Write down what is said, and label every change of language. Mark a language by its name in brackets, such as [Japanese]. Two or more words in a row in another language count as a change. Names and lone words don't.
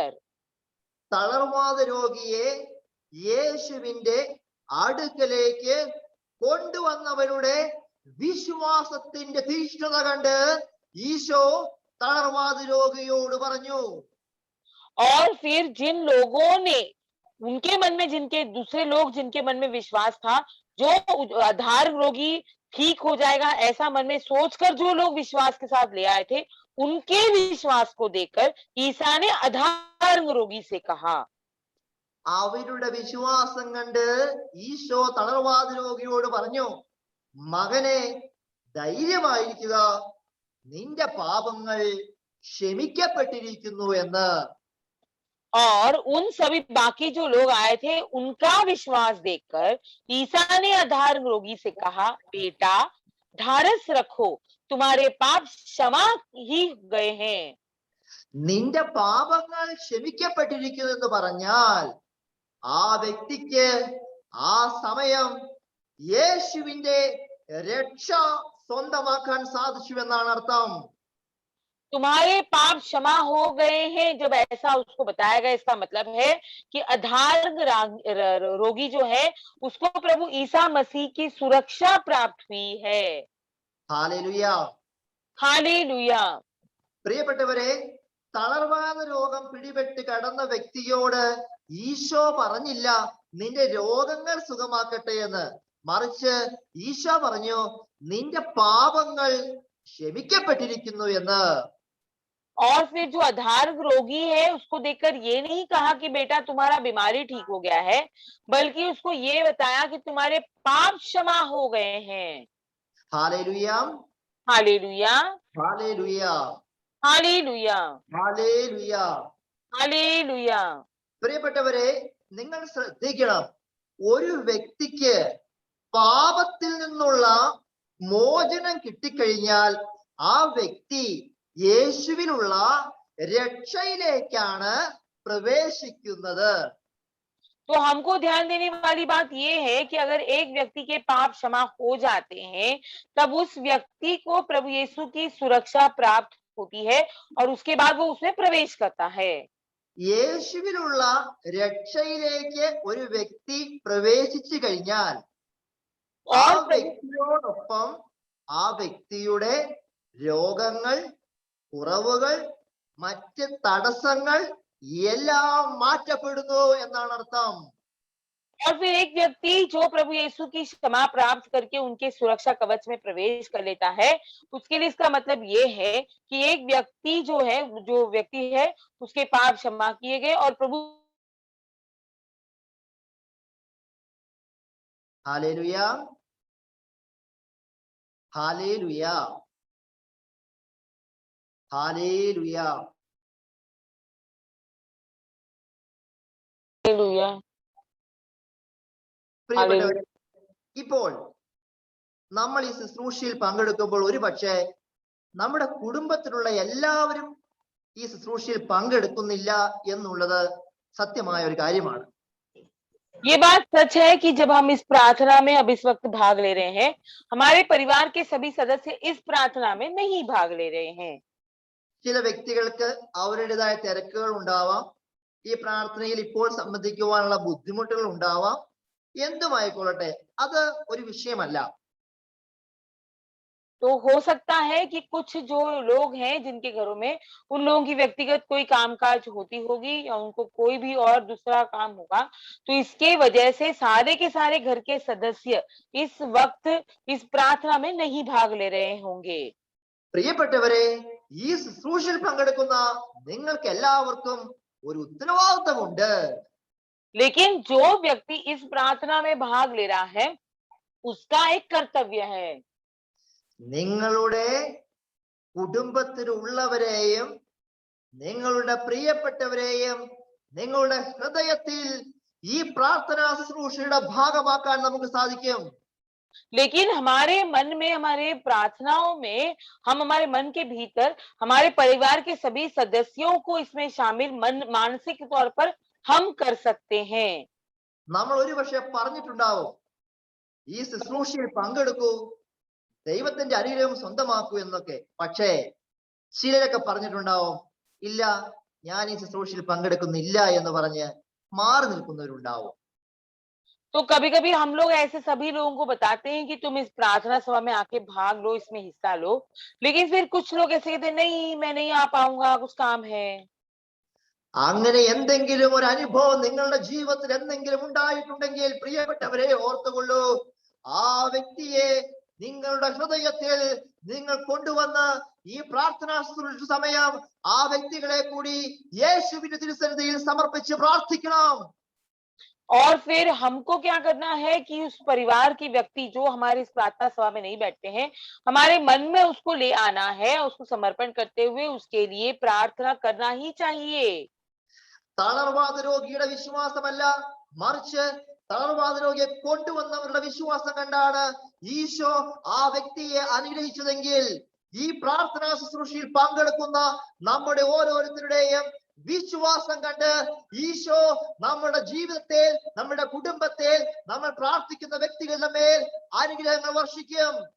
[Malayalam] തളർവാദ രോഗിയെ യേശുവിന്റെ അടുക്കലേക്ക് കൊണ്ടുവന്നവരുടെ വിശ്വാസത്തിന്റെ തീക്ഷ്ണത കണ്ട് ഈശോ തളർവാദ രോഗിയോട് പറഞ്ഞു. [Hindi] और फिर जिन लोगों ने उनके मन में, जिनके दूसरे लोग जिनके मन में विश्वास था, जो अधार्ग रोगी ठीक हो जाएगा, ऐसा मन में सोचकर जो लोग विश्वास के साथ ले आए थे, उनके विश्वास को देखकर ईसा ने अधार्मिक रोगी से कहा, [Malayalam] അവരുടെ വിശ്വാസം കണ്ട് ഈശോ തളർവാദ രോഗിയോട് പറഞ്ഞു, മകനെ ധൈര്യമായിരിക്കുക, നിന്റെ പാപങ്ങൾ ക്ഷമിക്കപ്പെട്ടിരിക്കുന്നു എന്ന്. [Hindi] और उन सभी बाकी जो लोग आए थे उनका विश्वास देखकर ईसा ने अधार्मिक रोगी से कहा, बेटा ढारस रखो, तुम्हारे पाप क्षमा ही गए हैं. [Malayalam] നിന്റെ പാപങ്ങൾ ക്ഷമിക്കപ്പെട്ടിരിക്കുന്നു എന്ന് പറഞ്ഞാൽ ആ വ്യക്തിക്ക് ആ സമയം യേശുവിന്റെ രക്ഷ സ്വന്തമാക്കാൻ സാധിച്ചു എന്നാണ് അർത്ഥം. [Hindi] तुम्हारे पाप क्षमा हो गए हैं, जब ऐसा उसको बताया गया, इसका मतलब है कि अधार्मिक रोगी जो है उसको प्रभु ईसा मसीह की सुरक्षा प्राप्त हुई है. [Malayalam] ഹല്ലേലൂയ. [Hindi] हालेलुया. [Malayalam] പ്രിയപ്പെട്ടവരെ, തളർവാദ രോഗം പിടിപെട്ട് കടന്ന വ്യക്തിയോട് ഈശോ പറഞ്ഞില്ല നിന്റെ രോഗങ്ങൾ സുഖമാക്കട്ടെ എന്ന്. മറിച്ച് ഈശോ പറഞ്ഞു നിന്റെ പാപങ്ങൾ ക്ഷമിക്കപ്പെട്ടിരിക്കുന്നു എന്ന്. [Hindi] और फिर जो अधार्मिक रोगी है उसको देखकर ये नहीं कहा कि बेटा तुम्हारा बीमारी ठीक हो गया है, बल्कि उसको ये बताया कि तुम्हारे पाप क्षमा हो गए हैं. [Malayalam] ഹല്ലേലൂയ. [Hindi] हालेलुया. [Malayalam] ഹല്ലേലൂയ. [Hindi] हालेलुया. [Malayalam] ഹല്ലേലൂയ. [Hindi] हालेलुया. [Malayalam] പ്രിയപ്പെട്ടവരെ, നിങ്ങൾ ശ്രദ്ധിക്കണം, ഒരു വ്യക്തിക്ക് പാപത്തിൽ നിന്നുള്ള മോചനം കിട്ടിക്കഴിഞ്ഞാൽ ആ വ്യക്തി യേശുവിലുള്ള രക്ഷയിലേക്കാണ് പ്രവേശിക്കുന്നത്. [Hindi] तो हमको ध्यान देने वाली बात ये है कि अगर एक व्यक्ति के पाप क्षमा हो जाते हैं, तब उस व्यक्ति को प्रभु यीशु की सुरक्षा प्राप्त होती है और उसके बाद वो उसमें प्रवेश करता है. [Malayalam] യേശുവിലുള്ള രക്ഷയിലേക്ക് ഒരു വ്യക്തി പ്രവേശിച്ചു കഴിഞ്ഞാൽ ആ വ്യക്തിയോടൊപ്പം ആ വ്യക്തിയുടെ രോഗങ്ങൾ, കുറവുകൾ, മറ്റ് തടസ്സങ്ങൾ എല്ലാം മാറ്റപ്പെടുന്നു എന്നാണ് അർത്ഥം. [Hindi] और फिर एक व्यक्ति जो प्रभु यीशु की क्षमा प्राप्त करके उनके सुरक्षा कवच में प्रवेश कर लेता है, उसके लिए इसका मतलब ये है कि एक व्यक्ति जो व्यक्ति है उसके पाप क्षमा किए गए और प्रभु. हालेलुയ. हालेलुയ. हालेलुയ. हालेलुया. [Malayalam] പ്രിയപ്പെട്ടവരെ, ഇപ്പോൾ നമ്മൾ ഈ ശുശ്രൂഷയിൽ പങ്കെടുക്കുമ്പോൾ ഒരു പക്ഷേ നമ്മുടെ കുടുംബത്തിലുള്ള എല്ലാവരും ഈ ശുശ്രൂഷയിൽ പങ്കെടുക്കുന്നില്ല എന്നുള്ളത് സത്യമായ ഒരു കാര്യമാണ്. [Hindi] ये बात सच है कि जब हम इस प्रार्थना में अब इस वक्त भाग ले रहे हैं, हमारे परिवार के सभी सदस्य इस प्रार्थना में नहीं भाग ले रहे हैं. [Malayalam] ചില വ്യക്തികൾക്ക് അവരുടേതായ തിരക്കുകൾ ഉണ്ടാവാം, ഈ പ്രാർത്ഥനയിൽ ഇപ്പോൾ സംബന്ധിക്കുവാനുള്ള ബുദ്ധിമുട്ടുകൾ ഉണ്ടാവാം. എന്തുമായിക്കൊള്ളട്ടെ, അത് ഒരു വിഷയമല്ല. [Hindi] तो हो सकता है कि कुछ जो लोग हैं जिनके घरों में उन लोगों की व्यक्तिगत कोई कामकाज होती होगी या उनको कोई भी और दूसरा काम होगा, तो इसके वजह से सारे के सारे घर के सदस्य इस वक्त इस प्रार्थना में नहीं भाग ले रहे होंगे. [Malayalam] പ്രിയപ്പെട്ടവരെ, ഈ ശുശ്രൂഷയിൽ പങ്കെടുക്കുന്ന നിങ്ങൾക്ക് എല്ലാവർക്കും ഒരു ഉത്തരവാദിത്തമുണ്ട്. [Hindi] लेकिन जो व्यक्ति इस प्रार्थना में भाग ले रहा है उसका एक कर्तव्य है. [Malayalam] നിങ്ങളുടെ കുടുംബത്തിലുള്ളവരെയും നിങ്ങളുടെ പ്രിയപ്പെട്ടവരെയും നിങ്ങളുടെ ഹൃദയത്തിൽ ഈ പ്രാർത്ഥനാ ശുശ്രൂഷയുടെ ഭാഗമാക്കാൻ നമുക്ക് സാധിക്കും. [Hindi] लेकिन हमारे मन में, हमारे प्रार्थनाओं में, हम हमारे मन के भीतर हमारे परिवार के सभी सदस्यों को इसमें शामिल मानसिक तौर पर हम कर सकते हैं. [Malayalam] നമ്മൾ ഒരു പക്ഷെ പറഞ്ഞിട്ടുണ്ടാവും, ഈ ശുശ്രൂഷയിൽ പങ്കെടുക്കൂ, ദൈവത്തിന്റെ അനുഗ്രഹം സ്വന്തമാക്കൂ എന്നൊക്കെ. പക്ഷേ ചിലരൊക്കെ പറഞ്ഞിട്ടുണ്ടാവും, ഇല്ല, ഞാൻ ഈ ശുശ്രൂഷയിൽ പങ്കെടുക്കുന്നില്ല എന്ന് പറഞ്ഞ് മാറി നിൽക്കുന്നവരുണ്ടാവും. [Hindi] तो कभी कभी हम लोग ऐसे सभी लोगों को बताते हैं कि तुम इस प्रार्थना सभा में आके भाग लो, इसमें हिस्सा लो, लेकिन फिर कुछ लोग ऐसे कहते हैं, नहीं मैं नहीं आ पाऊंगा, कुछ काम है. [Malayalam] അങ്ങനെ എന്തെങ്കിലും ഒരു അനുഭവം നിങ്ങളുടെ ജീവിതത്തിൽ എന്തെങ്കിലും ഉണ്ടായിട്ടുണ്ടെങ്കിൽ പ്രിയപ്പെട്ടവരെ ഓർത്തുകൊള്ളൂ, ആ വ്യക്തിയെ നിങ്ങളുടെ ഹൃദയത്തിൽ നിങ്ങൾ കൊണ്ടുവന്ന് ഈ പ്രാർത്ഥനാ സമയം ആ വ്യക്തികളെ കൂടി യേശുവിന്റെ തിരുസന്നിധിയിൽ സമർപ്പിച്ച് പ്രാർത്ഥിക്കണം. [Hindi] और फिर हमको क्या करना है कि उस परिवार की व्यक्ति जो हमारे इस प्रार्थना सभा में नहीं बैठते हैं, हमारे मन में उसको ले आना है, उसको समर्पण करते हुए उसके लिए प्रार्थना करना ही चाहिए. [Malayalam] തളർവാദ രോഗിയുടെ വിശ്വാസമല്ല, മറിച്ച് തളർവാദ രോഗിയെ കൊണ്ടുവന്നവരുടെ വിശ്വാസം കണ്ടാണ് ഈശോ ആ വ്യക്തിയെ അനുഗ്രഹിച്ചതെങ്കിൽ ഈ പ്രാർത്ഥനാ ശുശ്രൂഷയിൽ പങ്കെടുക്കുന്ന നമ്മുടെ ഓരോരുത്തരുടെയും വിശ്വാസം കണ്ട് ഈശോ നമ്മുടെ ജീവിതത്തിൽ, നമ്മുടെ കുടുംബത്തിൽ, നമ്മൾ പ്രാർത്ഥിക്കുന്ന വ്യക്തികളുടെ മേൽ അനുഗ്രഹങ്ങൾ വർഷിക്കും.